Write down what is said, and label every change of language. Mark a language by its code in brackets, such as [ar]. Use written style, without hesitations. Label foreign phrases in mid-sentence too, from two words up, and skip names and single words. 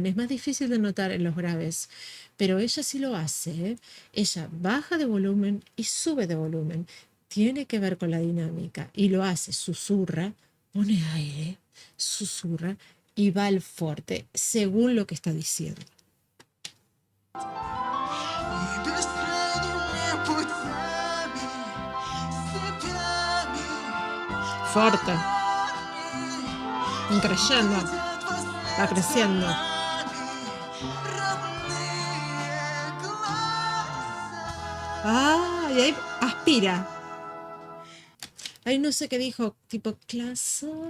[es] Es más difícil de notar en los graves, pero ella sí lo hace, ¿eh? Ella baja de volumen y sube de volumen. Tiene que ver con la dinámica y lo hace, susurra, pone aire, susurra y va al fuerte, según lo que está diciendo. [ru] И бескрайними путями, степями, [es] Fuerte, creyendo, va creciendo. Ah, y ahí aspira. Ahí no sé qué dijo, tipo clase.